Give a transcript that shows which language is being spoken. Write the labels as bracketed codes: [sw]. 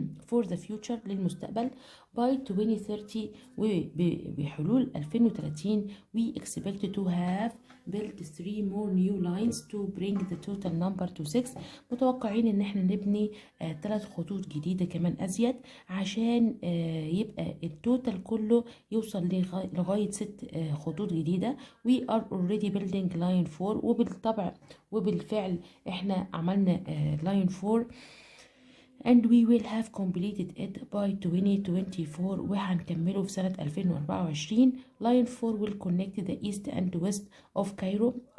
[en] for the future للمستقبل by 2030، [ar] وبحلول 2030 [en] we expect to have built 3 more new lines to bring the total number to 6. [ar] متوقعين ان احنا نبني 3 خطوط جديدة كمان أزيد عشان يبقى التوتال كله يوصل لغاية 6 خطوط جديدة. [en] we are already building line 4، [ar] وبالفعل احنا عملنا [en] line 4 and we will have completed it by 2024، [ar] وهنكمله في سنة 2024. [en] line 4 will connect the east and west of Cairo.